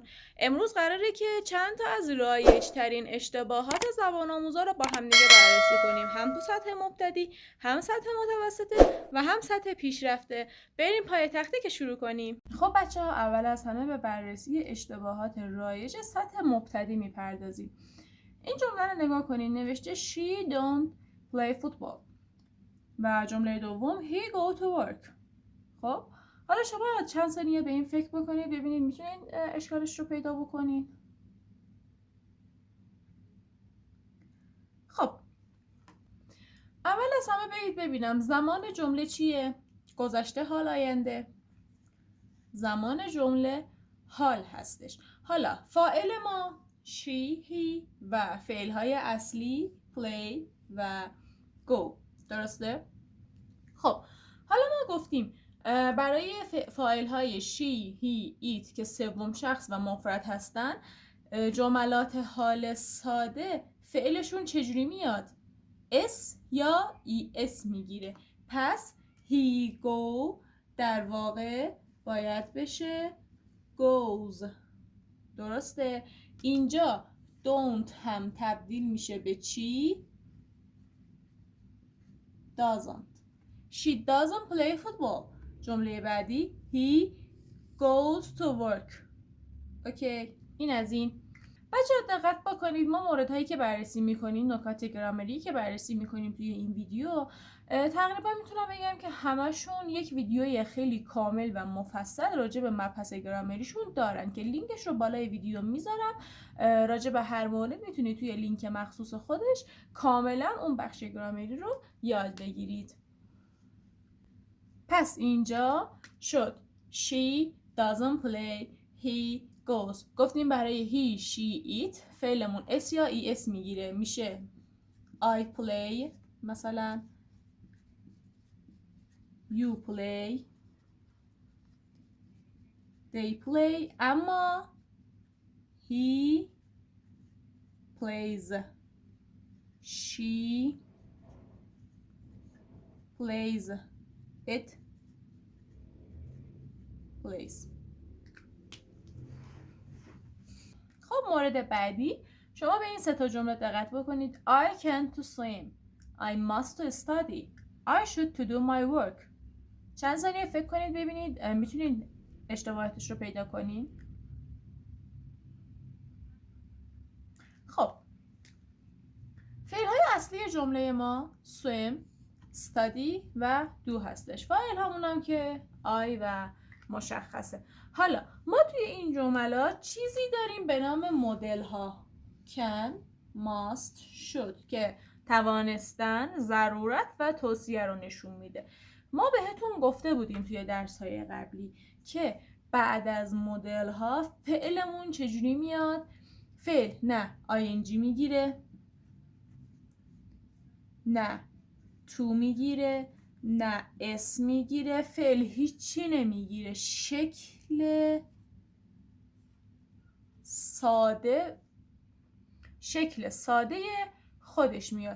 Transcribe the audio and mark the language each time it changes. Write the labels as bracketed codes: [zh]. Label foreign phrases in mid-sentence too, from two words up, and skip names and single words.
[fa] امروز قراره که چند تا از رایج ترین اشتباهات زبان آموزا رو با هم دیگه بررسی کنیم، هم تو سطح مبتدی، هم سطح متوسطه و هم سطح پیشرفته. بریم پای تخته که شروع کنیم. خب بچه ها، اول از همه به بررسی اشتباهات رایج سطح مبتدی میپردازیم. این جمله رو نگاه کنید، نوشته [en] She don't play football [fa] و جمله دوم [en] he go to work. [fa] خب حالا شما چند ثانیه به این فکر بکنید، ببینید میتونید اشکالش رو پیدا بکنید. خب اول از همه برید ببینم زمان جمله چیه؟ گذشته، حال، آینده. زمان جمله حال هستش. حالا فاعل ما [en] she, he [fa] و فعلهای اصلی play و go. درسته؟ خب حالا ما گفتیم برای فاعل های [en] she, he, it [fa] که سوم شخص و مفرد هستن، جملات حال ساده فعلشون چجوری میاد؟ s یا es میگیره. پس [en] he go [fa] در واقع باید بشه goes. درسته؟ اینجا don't هم تبدیل میشه به چی؟ doesn't. [en] She doesn't play football. [fa] جمله بعدی he goes to work. اوکی، این از این. بچه‌ها دقت بکنید، ما موردهایی که بررسی میکنیم، نکات گرامری که بررسی میکنیم توی این ویدیو، تقریبا میتونم بگم که همشون یک ویدیوی خیلی کامل و مفصل راجع به مبحث گرامریشون دارن که لینکش رو بالای ویدیو میذارم. راجع به هر مورد میتونید توی لینک مخصوص خودش کاملا اون بخش گرامری رو یاد بگیرید. پس اینجا شد [en] she doesn't play, he goes. [fa] گفتیم برای [en] he, she, it [fa] فعلمون s یا es میگیره، میشه [en] I play [fa] مثلا، [en] you play, they play. اما he plays, she plays, it plays. [fa] خب مورد بعدی، شما به این سه تا جمله دقت بکنید. [en] I can't to swim, I must to study, I should to do my work. [fa] چند ثانیه فکر کنید ببینید میتونید اشتباهاتش رو پیدا کنید. خب فعل‌های اصلی جمله ما swim، study و do هستش. فاعل همون هم که I و مشخصه. حالا ما توی این جملات چیزی داریم به نام مدل ها [en] can، must، should [fa] که توانستن، ضرورت و توصیه رو نشون میده. ما بهتون گفته بودیم توی درس‌های قبلی که بعد از مدل ها فعلمون چجوری میاد؟ فعل نه ing میگیره، نه تو میگیره، نه اس میگیره، فعل هیچی نمیگیره، شکل ساده خودش میاد.